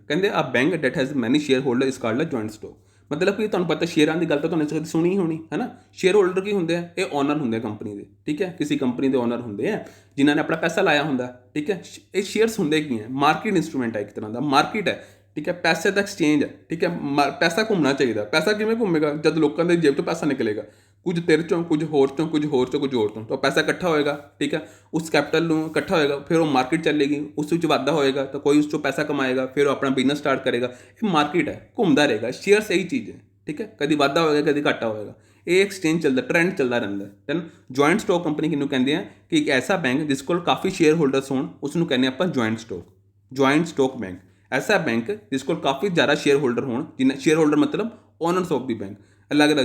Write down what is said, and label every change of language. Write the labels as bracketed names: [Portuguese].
[Punjabi] ਕਹਿੰਦੇ ਆ [English] Bank that has many share holder is called a joint stock. [Punjabi] ਮਤਲਬ ਕਿ ਤੁਹਾਨੂੰ ਪਤਾ ਸ਼ੇਅਰਾਂ ਦੀ ਗੱਲ ਤਾਂ ਤੁਹਾਨੂੰ ਸੁਣੀ ਹੀ ਹੋਣੀ, ਹੈ ਨਾ। ਸ਼ੇਅਰ ਹੋਲਡਰ ਕੀ ਹੁੰਦੇ ਆ? ਇਹ ਓਨਰ ਹੁੰਦੇ ਆ ਕੰਪਨੀ ਦੇ, ਠੀਕ ਹੈ, ਕਿਸੇ ਕੰਪਨੀ ਦੇ ਓਨਰ ਹੁੰਦੇ ਆ ਜਿਨ੍ਹਾਂ ਨੇ ਆਪਣਾ ਪੈਸਾ ਲਾਇਆ ਹੁੰਦਾ, ਠੀਕ ਹੈ। ਇਹ ਸ਼ੇਅਰਸ ਹੁੰਦੇ ਕੀ ਹੈ? ਮਾਰਕੀਟ ਇੰਸਟਰੂਮੈਂਟ ਹੈ, ਇੱਕ ਤਰ੍ਹਾਂ ਦਾ ਮਾਰਕੀਟ ਹੈ, [Hindi] ठीक है, पैसे का एक्सचेंज है, ठीक है, पैसा घूमना चाहिए। पैसा किवें घूमेगा जब लोगों के जेब चों पैसा निकलेगा, कुछ तेरे चों, कुछ होर चों, कुछ होर चों, कुछ होर चों, तो पैसा इकट्ठा होएगा, ठीक है, उस कैपिटल [Punjabi] ਨੂੰ ਇਕੱਠਾ ਹੋਏਗਾ, ਫਿਰ ਉਹ ਮਾਰਕੀਟ ਚੱਲੇਗੀ, ਉਸ ਵਿੱਚ ਵਾਧਾ ਹੋਏਗਾ ਤਾਂ ਕੋਈ ਉਸ ਚੋਂ ਪੈਸਾ ਕਮਾਏਗਾ, ਫਿਰ ਉਹ ਆਪਣਾ ਬਿਜ਼ਨਸ ਸਟਾਰਟ ਕਰੇਗਾ। ਇਹ ਮਾਰਕੀਟ ਹੈ, ਘੁੰਮਦਾ ਰਹੇਗਾ। ਸ਼ੇਅਰ ਸਹੀ ਚੀਜ਼ ਹੈ, ਠੀਕ ਹੈ, ਕਦੀ ਵਾਧਾ ਹੋਏਗਾ, ਕਦੀ ਘਾਟਾ ਹੋਏਗਾ। ਇਹ ਐਕਸਚੇਂਜ ਚੱਲਦਾ, ਟ੍ਰੈਂਡ ਚੱਲਦਾ ਰਹਿੰਦਾ। ਦੈਨ ਜੁਆਇੰਟ ਸਟਾਕ ਕੰਪਨੀ ਕਿਹਨੂੰ ਕਹਿੰਦੇ ਆ ਕਿ ਇੱਕ ਐਸਾ ਬੈਂਕ ਜਿਸ ਕੋਲ ਕਾਫੀ ਸ਼ੇਅਰ ਹੋਲਡਰਸ ਹੋਣ, ਉਸ ਨੂੰ ਕਹਿੰਦੇ ਆਪਾਂ ਜੁਆਇੰਟ ਸਟਾਕ ਬੈਂਕ। ਐਸਾ ਬੈਂਕ ਜਿਸ ਕੋਲ ਕਾਫੀ ਜ਼ਿਆਦਾ ਸ਼ੇਅਰ ਹੋਲਡਰ ਹੋਣ, ਜਿਨ੍ਹਾਂ ਸ਼ੇਅਰ ਹੋਲਡਰ ਮਤਲਬ [English] owners of the bank [Punjabi] ਅਲੱਗ ਅਲੱਗ।